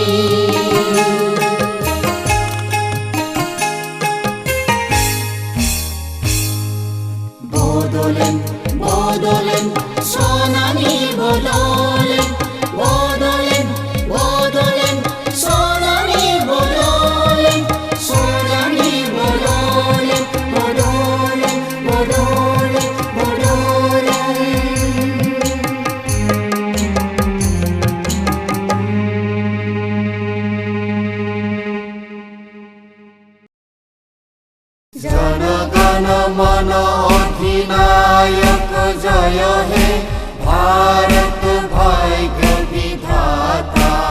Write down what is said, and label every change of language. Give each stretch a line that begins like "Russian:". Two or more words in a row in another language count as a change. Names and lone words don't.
Bodo: बड'लेण्ड बड'लेण्ड सनानि बड'लेण्ड बड'लेण्ड बड'लेण्ड सनानि बड'लेण्ड सनानि बड'लेण्ड बड'लेण्ड बड'लेण्ड बड'लेण्ड
Bangla: जन गण मन अधिनायक जय हे भारत भाग्य विधाता